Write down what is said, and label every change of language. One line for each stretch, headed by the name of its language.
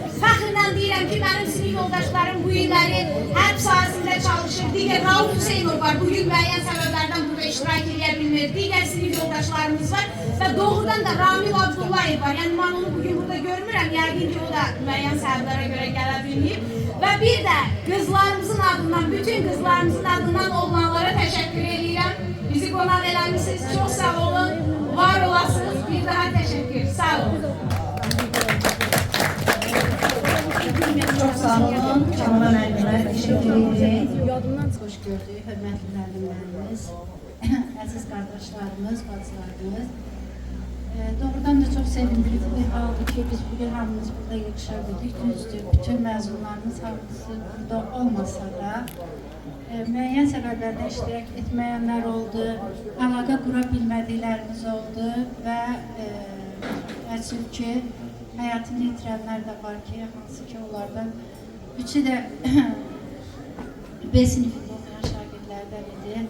Azerbaijani: Fəxrlə deyirəm ki, mənim sinif yoldaşlarım bu illəri hərb sahəsində çalışır. Digər Rauf Hüseynov var, bugün müəyyən səbəblərdən burada iştirak edə bilmir. Digər sinif yoldaşlarımız var və doğrudan da Ramil Abdullayev var. Yəni mən onu bugün burada görmürəm, yəqin ki o da müəyyən səbəblərə görə gələ bilməyib.
Turkish: ve bir de kızlarımızın adından, bütün kızlarımızın adından olanlara teşekkür ediyorum.
Azerbaijani: Bizi konak eləmişsiniz. Çok sağ olun. Var olasınız. Bir daha teşekkür. Sağ olun. Çok sağ olun. Canan müəllimlər,
Turkish: teşekkür ederim.
Azerbaijani: Hoş gördük, hörmətli müəllimlərimiz, əziz qardaşlarımız, bacılarımız. Doğrudan da çox sevindirici bir haldır ki, biz bugün hamımız burada yığışa bildik. Düzdür, bütün məzunlarımız hamısı burada olmasa da, müəyyən səbəblərdə iştirak etməyənlər oldu, əlaqə qura bilmədiklərimiz oldu və təəssüf ki, həyatını itirənlər də var ki, hansı ki onlardan üçü də B sinifində oxuyan şagirdlərdən idi.